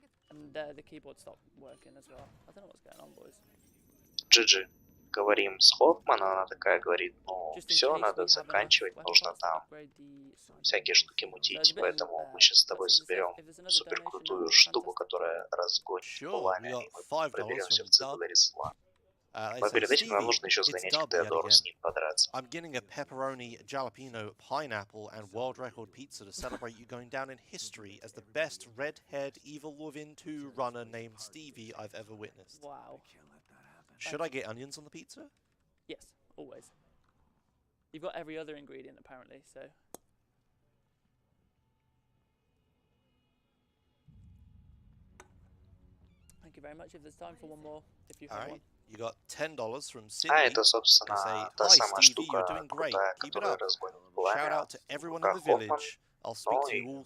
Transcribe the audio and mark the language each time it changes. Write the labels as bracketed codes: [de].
[en] And the keyboard stopped working as well. I don't know what's going on, boys. GG. [ru] Говорим с Хоффман, она такая говорит, ну все, надо заканчивать, нужно там всякие штуки мутить, поэтому мы сейчас с тобой соберем супер крутую штуку, которая разгонит пламя, и мы проберемся в цитадель Ресла. Но перед этим нам нужно еще сгонять к Теодору, с ним подраться. [en] I'm getting a pepperoni, jalapeno, pineapple, and world record pizza to celebrate you going down in history as the best red-haired Evil Within 2 runner named Stevie I've ever witnessed. Wow. Should I get onions on the pizza? Yes, always. You've got every other ingredient apparently, so. Thank you very much. If there's time for one more, if you have one. You got $10 from Sydney. [ru] Это, собственно, та самая штука крутая, которая разгонит пламя. [en] Shout out to everyone in the village. I'll speak to you all soon.